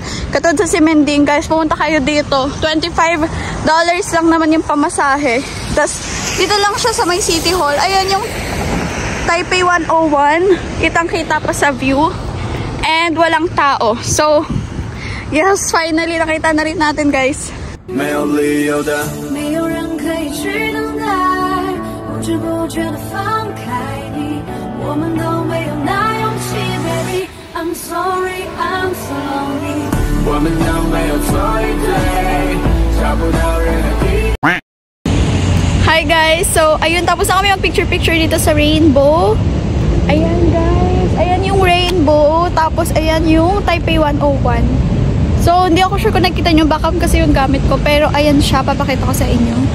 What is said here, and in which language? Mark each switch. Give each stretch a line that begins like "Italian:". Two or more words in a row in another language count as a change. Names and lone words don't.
Filipino: Katulad sa Simending, guys, pumunta kayo dito. $25 lang naman yung pamasahe. Tapos, dito lang siya sa may City Hall. Ayan yung Taipei 101. Kitang-kita pa sa view. And walang tao.
English: So, yes, finally,
Filipino: nakita na rin natin, guys.
Chinese: 没有理由的，没有人可以去等待，不知不觉地放开你，我们都没有那勇气 ，
English: baby。I'm sorry, I'm so lonely。
Chinese: 我们都没有错与对，找不到任何意义。
English: Hi guys!
Filipino: So, ayun, tapos na kami mag-picture-picture dito sa Rainbow. Ayan guys, ayan yung Rainbow, tapos ayan yung Taipei 101. So, hindi ako sure kung nakita nyo backup kasi yung gamit ko, pero ayan siya, papakita ko sa inyo.